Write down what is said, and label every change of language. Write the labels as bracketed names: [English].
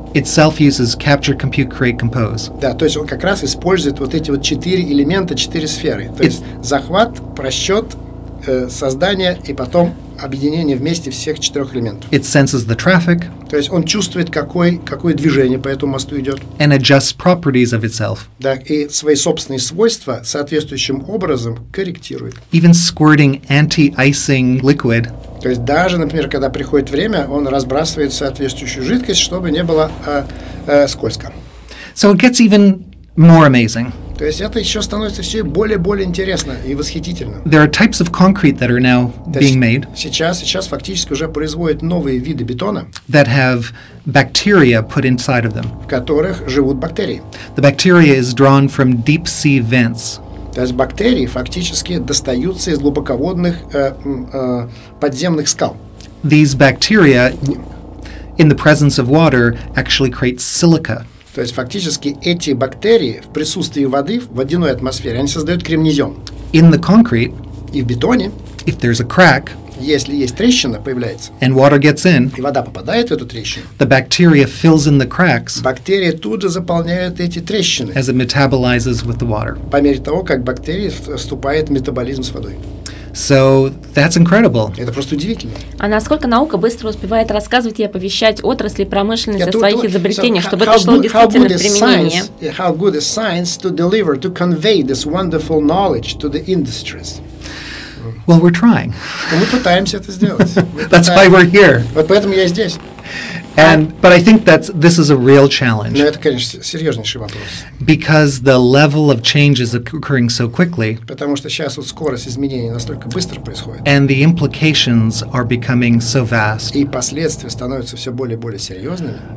[English] itself uses capture, compute, create, compose. [Russian] да, то есть он как раз использует вот эти вот 4 элемента, 4 сферы. То есть захват, просчет, создание и потом объединение вместе всех 4 элементов. [English] It senses the traffic. [Russian] То есть он чувствует, какое движение по этому мосту идет. [English] And adjusts properties of itself. [Russian] Да, и свои собственные свойства соответствующим образом корректирует. [English] Even squirting anti-icing liquid. [Russian] То есть даже, например, когда приходит время, он разбрасывает соответствующую жидкость, чтобы не было скользко. [English] So it gets even more amazing. [Russian] То есть это еще становится все более и более интересно и восхитительно. [English] There are types of concrete that are now being made [Russian] Сейчас фактически уже производят новые виды бетона, [English] that have bacteria put inside of them. [Russian] в которых живут бактерии. [English] The bacteria is drawn from deep sea vents. [Russian] То есть бактерии фактически достаются из глубоководных подземных скал. [English] These bacteria, in the presence of water, actually create silica. [Russian] То есть фактически эти бактерии в присутствии воды, в водяной атмосфере, они создают кремнезем. [English] In the concrete, [Russian] И в бетоне, [English] if there's a crack [Russian] если есть трещина, появляется, [English] and water gets in, [Russian] и вода попадает в эту трещину, [English] the bacteria fills in the cracks [Russian] бактерии тут же заполняют эти трещины [English] as it metabolizes with the water. [Russian] по мере того, как бактерии вступают в метаболизм с водой. [English] So that's incredible. [Russian] Это просто удивительно. А насколько наука быстро успевает рассказывать и оповещать отрасли промышленности о своих изобретениях, чтобы это шло действительно в применение? [English] How good is science to deliver, to convey this wonderful knowledge to the industries? Well, we're trying. [Russian] Мы пытаемся это сделать. [English] That's why we're here. [Russian] Вот поэтому я здесь. [English] But I think this is a real challenge. [Russian] Но это, конечно, серьезнейший вопрос. [English] Because the level of change is occurring so quickly. [Russian] Потому что сейчас вот скорость изменений настолько быстро происходит. [English] And the implications are becoming so vast. [Russian] И последствия становятся все более и более серьезными.